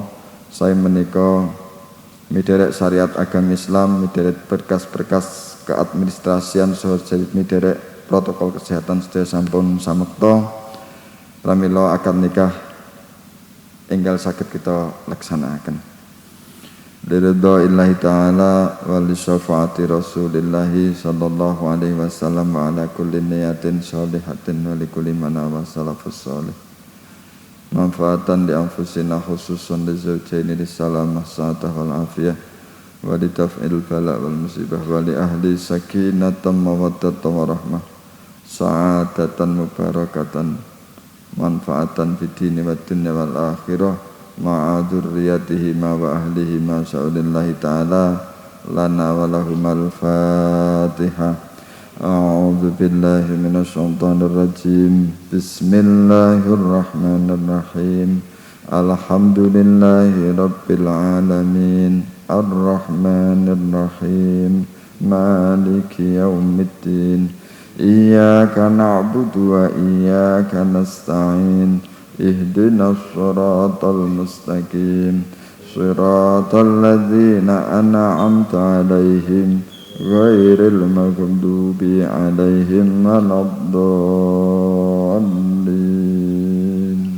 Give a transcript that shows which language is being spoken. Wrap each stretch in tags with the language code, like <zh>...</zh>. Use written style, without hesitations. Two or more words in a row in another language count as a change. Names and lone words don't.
<jv>Sae menika miderek syariat agama Islam, miderek berkas-berkas keadministrasian saha miderek protokol kesehatan sedaya sampun samekta. Pramila akad nikah enggal saged kita laksanakaken.</jv> <ar>لرضا الله تعالى ولشفاعة رسول الله صلى الله عليه وسلم وعلى كل نية صالحة ولكل ما نوى السلف الصالح. منفعة لأنفسنا خصوصا للزوجين لسلامة الساعة والعافية ولتفعيل البلاء والمصيبة ولأهل سكينة مودة ورحمة سعادة مباركة منفعة في الدين والدنيا والآخرة مع ذريتهما وأهلهما سألوا الله تعالى لنا ولهم الفاتحة. أعوذ بالله من الشيطان الرجيم. Bismillahirrahmanirrahim. الحمد لله رب العالمين الرحمن الرحيم مالك يوم الدين إياك نعبد وإياك نستعين اهدنا الصراط المستقيم صراط الذين أنعمت عليهم غير المغضوب عليهم ولا الضالين.</ar>